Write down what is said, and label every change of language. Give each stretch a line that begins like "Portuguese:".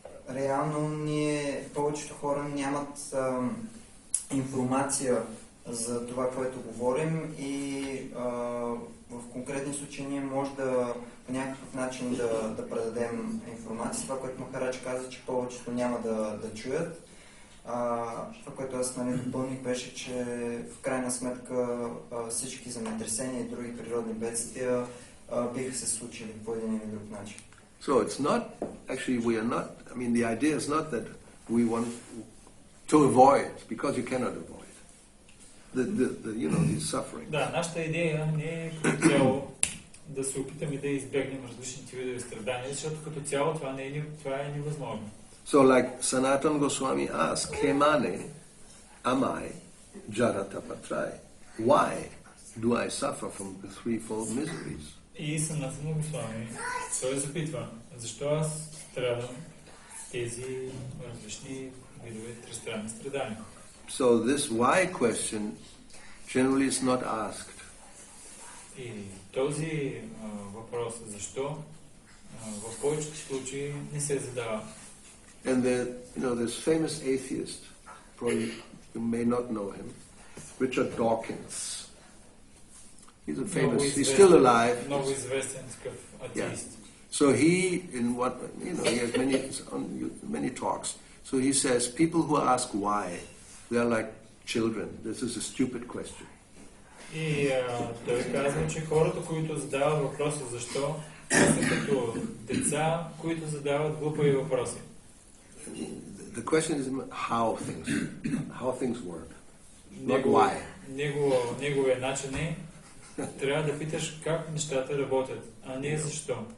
Bulgarian: Реално повечето хора нямат информация за това, което говорим и в конкретни случаи ние може да по някакъв начин да предадем информация. Това, което Махарадж каза, че повечето няма да чуят. Това, което аз допълних, беше, че в крайна сметка всички земетресения и други природни бедствия биха се случили по един или друг начин.
English: So it's not, actually we are not, I mean the idea is not that we want to avoid, because you cannot avoid the suffering.
Bulgarian: Да, нашата идея не е като цяло да се опитаме да избегнем различните видове страдания, защото като цяло това е невъзможно.
English: So like Sanatana Goswami asked,
Bangla: Kemane amai jaratapatrai?
English: Why do I suffer from the threefold miseries?
Bulgarian: И Санатана Госвами, той запитва, защо аз страдам тези различни видове тристранни страдания.
English: So this why question generally is not asked.
Bulgarian: И този въпрос, защо, в повечето случаи не се задава.
English: And this famous atheist, probably you may not know him, Richard Dawkins. He's a famous, he's still alive.
Bulgarian: Много известен такъв атеист.
English: So he, he has many talks. So he says, people who ask why, they are like children. This is a stupid question.
Bulgarian: И той казва, че хората, които задават въпроса защо, са като деца, които задават глупави въпроси.
English: The question is how things work, not why.
Bulgarian: Неговия начин е, трябва да питаш как нещата работят, а не защо.